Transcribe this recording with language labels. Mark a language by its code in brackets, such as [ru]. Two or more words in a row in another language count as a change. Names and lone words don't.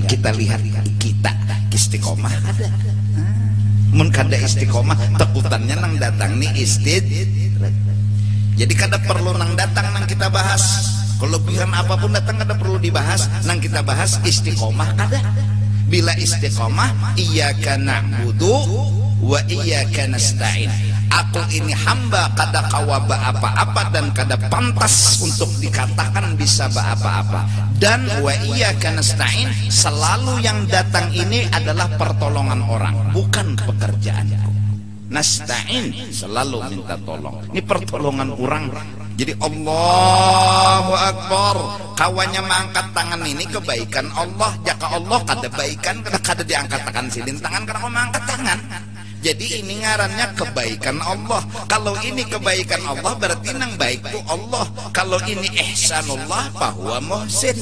[bjn] Kita lihat kita istiqomah ada. Mun kada istiqomah takutannya nang datang nih istid. Jadi kada perlu nang datang nang kita bahas. Kelebihan apapun datang kada perlu dibahas, nang kita bahas istiqomah kada. Bila istiqomah, [ar] إياك نعبد وإياك نستعين. [bjn] Aku ini hamba kada kawa apa-apa dan kada pantas untuk dikatakan bisa apa-apa. [ar] Dan وإياك نستعين, [bjn] selalu yang datang ini adalah pertolongan orang, bukan pekerjaanku. Nasta'in, selalu minta tolong. Ini pertolongan orang. Jadi [ar] الله أكبر, [bjn] kawannya mengangkat tangan ini kebaikan Allah. Jika Allah kada baikan, kada diangkat tangan silin tangan karena mau mengangkat tangan. Jadi ini ngarannya kebaikan Allah. Kalau ini kebaikan Allah berarti nang baik itu Allah. Kalau ini [ar] إحسان الله فهو محسن.